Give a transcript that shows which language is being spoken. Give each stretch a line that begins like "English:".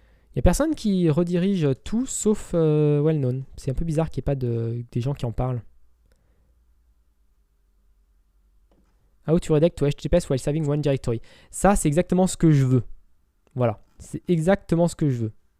French: Il n'y a personne qui redirige tout sauf well-known. C'est un peu bizarre qu'il n'y ait pas des gens qui en parlent.
English: How to redirect to HTTPS while serving one directory.
French: Ça, c'est exactement ce que je veux. Voilà. C'est exactement ce que je veux.